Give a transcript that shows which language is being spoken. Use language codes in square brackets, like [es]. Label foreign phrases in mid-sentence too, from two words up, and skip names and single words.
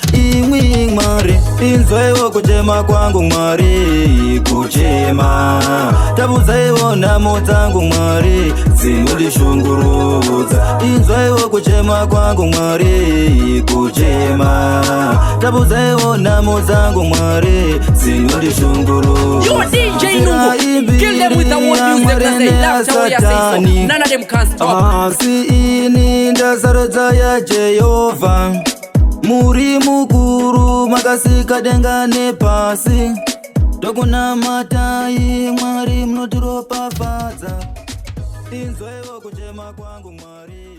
[sn] Imwi Mwari, inzwaiwo kuchema kwangu Mwari, kuchema. Tabuzaiwo nhamo dzangu Mwari, dzinondishungurudza. Inzwaiwo kuchema kwangu Mwari, kuchema. Tabuzaiwo nhamo dzangu Mwari, dzinondishungurudza. [en] You D J Nungu, kill them with the world music, let's say, that's how we are saying so. Satani. None of them can stop. [sn] Asi ini ndazarudza ya Jehovha. Muri mukuru, makasika denga nepasi. Tokunamatai, Mwari munotiropafadza. Inzwaiwo kuchema kwangu Mwari.